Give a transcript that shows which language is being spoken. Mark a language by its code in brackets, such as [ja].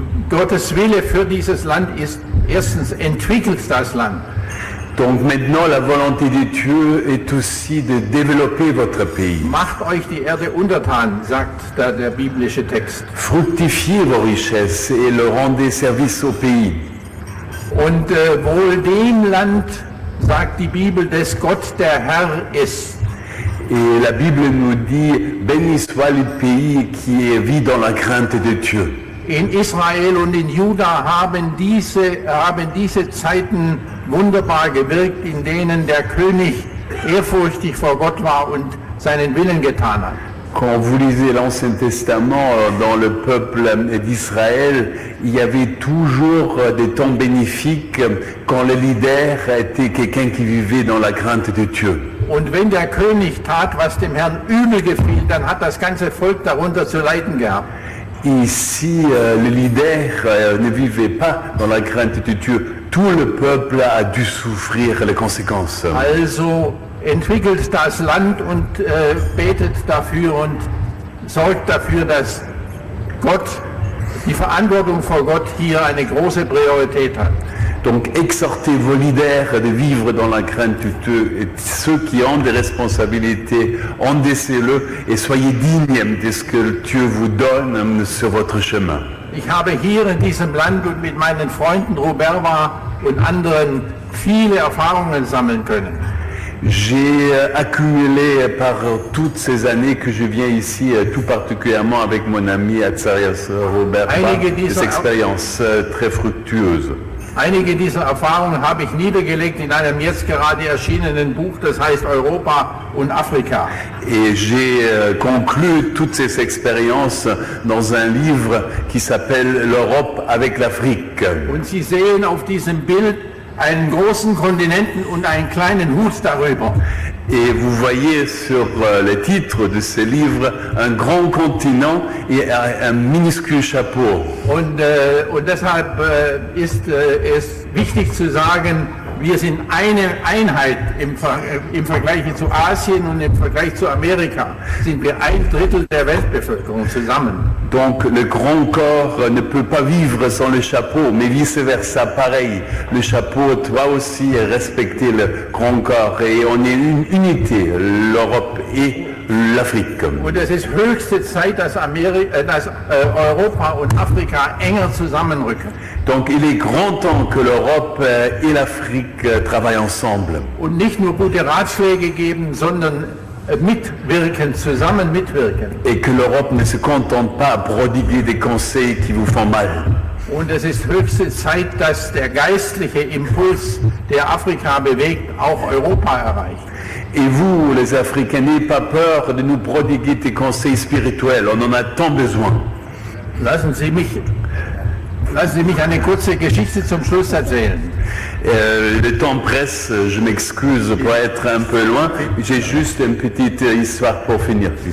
[de] Gottes Wille für dieses Land ist, erstens entwickelt das Land. [fr] Donc maintenant, la volonté de Dieu est aussi de développer votre pays. [de] Macht euch die Erde untertan, sagt der biblische Text. [fr] Fructifiez vos richesses et le rendez service au pays. [de] Und wohl dem Land, sagt die Bibel, des Gott der Herr ist. [fr] Et la Bible nous dit, béni soit le pays qui vit dans la crainte de Dieu. [de] In Israel und in Juda haben diese Zeiten wunderbar gewirkt, in denen der König ehrfurchtig vor Gott war und seinen Willen getan hat. [fr] Quand vous lisez l'Ancien Testament, dans le peuple d'Israël, il y avait toujours des temps bénéfiques quand le leader était quelqu'un qui vivait dans la crainte de Dieu. [de] Und wenn der König tat, was dem Herrn übel gefiel, dann hat das ganze Volk darunter zu leiden gehabt. [fr] Et si le leader ne vivait pas dans la crainte de Dieu, tout le peuple a dû souffrir les conséquences. [de] Also entwickelt das Land und betet dafür und sorgt dafür, dass Gott, die Verantwortung vor Gott hier eine große Priorität hat. [fr] Donc exhortez vos leaders de vivre dans la crainte de Dieu et ceux qui ont des responsabilités, endossez-le et soyez dignes de ce que Dieu vous donne sur votre chemin. [de] Ich habe hier in diesem Land und mit meinen Freunden Ruberwa und anderen viele Erfahrungen sammeln können. [fr] J'ai accumulé par toutes ces années que je viens ici, tout particulièrement avec mon ami Atzarias Robert, des expériences très fructueuses. [de] Einige dieser Erfahrungen habe ich niedergelegt in einem jetzt gerade erschienenen Buch, das heißt Europa und Afrika. [fr] Et j'ai conclu toutes ces expériences dans un livre qui s'appelle L'Europe avec l'Afrique. [de] Und Sie sehen auf diesem Bild einen großen Kontinenten und einen kleinen Hut darüber. [fr] Et vous voyez sur le titre de ce livre un grand continent et un minuscule chapeau. [de] Und deshalb ist es wichtig zu sagen, wir sind eine Einheit im Vergleich zu Asien und im Vergleich zu Amerika sind wir 1/3 der Weltbevölkerung zusammen. [fr] Donc le grand corps ne peut pas vivre sans le chapeau, mais vice-versa, pareil. Le chapeau doit aussi respecter le grand corps et on est une unité, l'Europe et l'Afrique. [de] Und es ist höchste Zeit, dass Europa und Afrika enger zusammenrücken. [fr] Donc il est grand temps que l'Europe et l'Afrique travaillent ensemble. [de] Und nicht nur gute Ratschläge geben, sondern mitwirken, zusammen mitwirken. [fr] Et que l'Europe ne se contente pas à prodiguer des conseils qui vous font mal. [de] Und es ist höchste Zeit, dass der geistliche Impuls, der Afrika bewegt, auch Europa erreicht. [fr] Et vous, les Africains, n'ayez pas peur de nous prodiguer des conseils spirituels. On en a tant besoin. [de] Lassen Sie mich eine kurze Geschichte zum Schluss erzählen. [fr] Le temps presse, je m'excuse pour être un peu loin. J'ai juste une petite histoire pour finir.